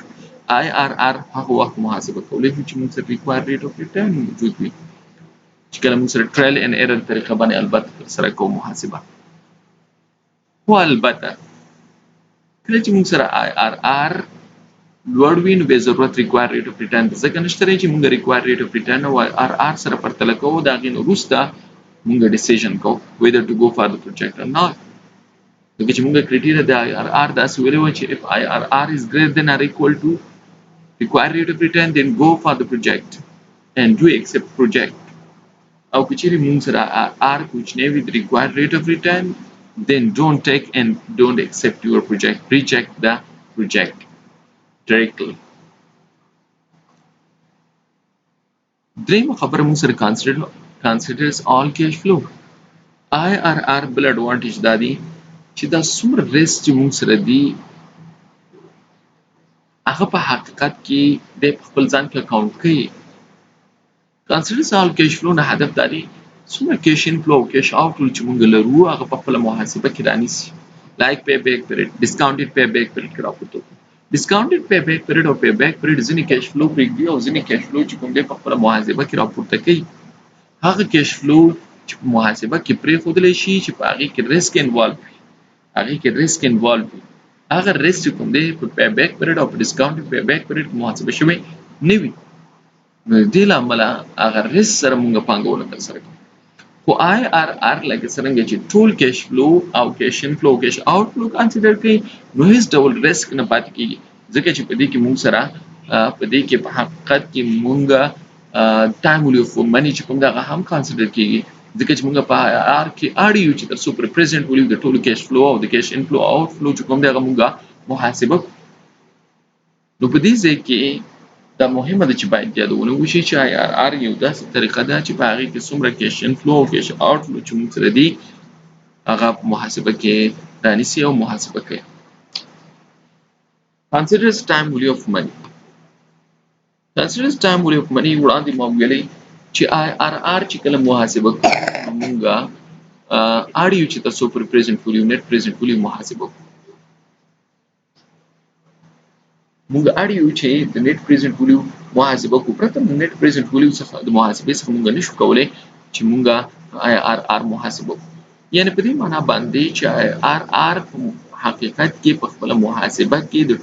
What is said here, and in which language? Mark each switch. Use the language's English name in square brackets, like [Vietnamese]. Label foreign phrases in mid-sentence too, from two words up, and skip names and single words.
[Pashto] آی آر آر هغه وخت محاسبه کولی شو چې موږ سره [English] require rate of return [Pashto] موجود وي، چې کله موږ سره [English] trial and error [Pashto] طریقه باندې البته ترسره کوو محاسبه. خو البته کله چې موږ سره آی آر آر لوړ وي نو بیا ضرورت [English] require rate of return [Pashto] ته ځکه نشته دی چې موږ [English] require rate of return [Pashto] او آی آر آر سره پرتله کوو، د هغې نه وروسته موږ ډیسیژن کوو [English] whether to go for the project or not. [Pashto] ځکه چې موږ کرایټیریا د آی آر آر داسې ویلې وه چې [English] if آی آر آر is greater than or equal to required rate of return then go for the project, and do accept project [Pashto] او کچېرې مونږ سره R کوچنی وي [English] the required rate of return then don't take and don't accept your project reject the project directly. [Pashto] درېیمه خبره مونږ سره [English] considers all cash flow. [Pashto] IRR بل advantage دا دی چې دا څومره risk چې مونږ سره دی هغه په حقیقت کې د خپل ځان کې اکاونټ کوي. [English] considers all cash flow [Pashto] نه هدف دا دی څومره [English] cash inflow [Pashto] او [English] cash outflow [Pashto] چې مونږ لرو هغه په خپل محاسبه کې رانیسي [English] like payback period discounted payback period [Pashto] کې راپورته [English] discounted payback period [Pashto] او [English] payback period [Pashto] ځینې [English] cash flow [Pashto] پرېږدي او ځینې [English] cash flow [Pashto] چې کوم دی په خپل محاسبه کې راپورته کوي هغه [English] cash flow [Pashto] چې په محاسبه کې پرېښودلی شي چې په هغې کې [English] risk involved [Pashto] وي هغه risk چې کوم دی په [English] payback period [Pashto] او په [English] discounted payback period [Pashto] کې محاسبه شوی نه وي نو د دې له امله هغه risk سره مونږ پانګونه ترسره کوو خو IRR لکه څرنګه چې ټول [English] cash flow [Pashto] او [English] cash inflow [Pashto] او [English] cash outflow [Pashto] consider کوي نو هیڅ ډول risk نه پاتې کېږي ځکه چې په دې کې مونږ سره په دې کې په حقیقت کې مونږ [English] time value of money [Pashto] چې کوم دی هغه هم consider کېږي ځکه چې مونږ په IRR کې اړ یو چې تر څو پر [English] present value [Pashto] د ټولو [English] cash flow [Pashto] او د [English] cash inflow [Pashto] او outflow چې کوم دی هغه مونږ محاسبه نو په دې ځای کې دا مهمه ده چې باید یادونه وشي چې IRR یو داسې طریقه ده چې په هغې کې څومره [English] cash inflow [Pashto] او [English] cash outflow [Pashto] چې مونږ سره دي هغه محاسبه کې رانیسي او محاسبه کوي. [English] considers time value of money [Pashto] وړاندې ما ویلې چې IRR چې کله محاسبه کوو مونږ اړ یو چې تاسو پر [English] present value net present value [Pashto] محاسبه کوو مونږ اړ یو چې د [English] net present value [Pashto] محاسبه کوو پرته د [English] net present value [Pashto] څخه د محاسبې څخه مونږ نشو کولی چې مونږ IRR محاسبه کوو یعنې په دې معنا باندې چې IRR حقیقت کې په خپله محاسبه کې د